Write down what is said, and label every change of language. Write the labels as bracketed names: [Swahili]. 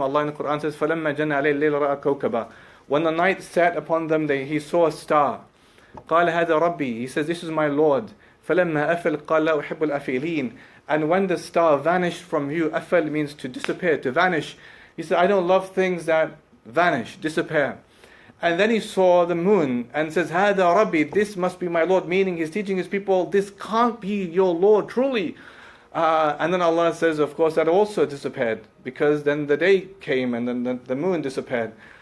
[English] Allah in the Quran says, [Arabic] فَلَمَّا جَنَّ عَلَيْهِ اللَّيْلُ رَأَى كَوْكَبًا. [English] When the night sat upon them, he saw a star. [Arabic] قال هذا ربي. [English] He says, this is my Lord. [Arabic] فلما أفل قال لا أحب الأفلين. [English] And when the star vanished from view, أفل means to disappear, to vanish. He said, I don't love things that vanish, disappear. And then he saw the moon and says, [Arabic] هذا ربي. [English] This must be my Lord. Meaning he's teaching his people, this can't be your Lord, truly. And then Allah says, of course, that also disappeared. Because then the day came and then the moon disappeared.